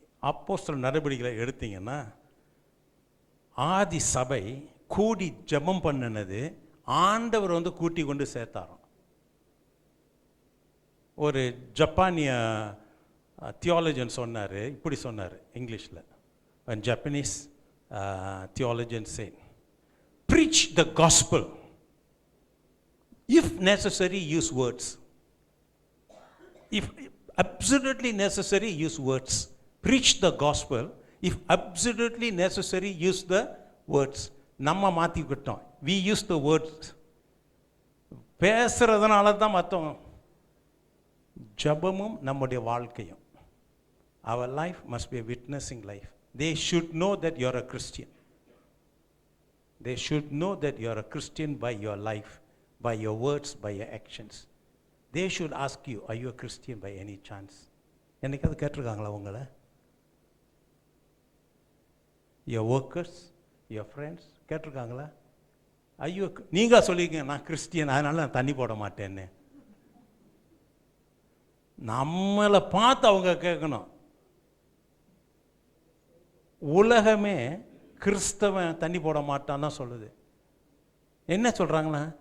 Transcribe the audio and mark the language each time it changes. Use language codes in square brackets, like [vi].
[ta] அப்போஸ்தலர் நடவடிக்கைகளை எடுத்தீங்கன்னா ஆதி சபை கூடி ஜெபம் பண்ணினது ஆண்டவர் கூட்டி கொண்டு சேர்த்தாராம். ஒரு ஜப்பானிய தியாலஜன் சொன்னார், இப்படி சொன்னார் இங்கிலீஷில். [en] Japanese theologian said, preach the gospel, if necessary use words, if absolutely necessary use words. Preach the gospel, if absolutely necessary use the words. [ta] நம்ம மாற்றிக்கிட்டோம், [en] we use the words. [ta] பேசுறதுனால தான் மற்றவங்க. ஜபமும் நம்முடைய வாழ்க்கையும். [en] Our life must be a witnessing life. They should know that you are a Christian. They should know that you are a Christian by your life, by your words, by your actions. They should ask you, are you a Christian by any chance? [ta] என்னைக்காவது கேட்டிருக்காங்களா உங்களை? [en] Your workers, your friends [ta] கேட்டிருக்காங்களா? ஐயோ, நீங்கள் சொல்லியிருக்கீங்க நான் Christian, அதனால நான் தண்ணி போட மாட்டேன்னு. நம்மளை பார்த்து அவங்க கேட்கணும். உலகமே கிறிஸ்தவன் தண்ணி போட மாட்டான்னு தான் சொல்லுது. என்ன சொல்கிறாங்களா?